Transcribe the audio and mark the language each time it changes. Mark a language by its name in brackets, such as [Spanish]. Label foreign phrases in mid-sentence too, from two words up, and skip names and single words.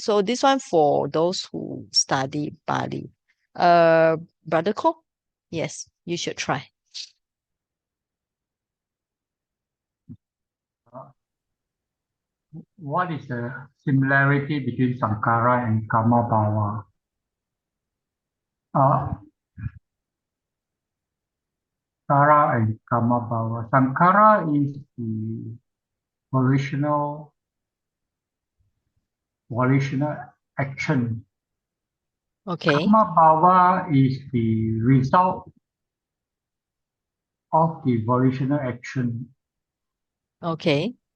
[English] So this one for those who study Pali. Brother Ko, yes, you should try. What is the similarity between Sankara and Kamabhawa? Sankara and Kamabhawa. Sankara is the volitional action. Okay, Kamabhawa is the result of the volitional action. okay.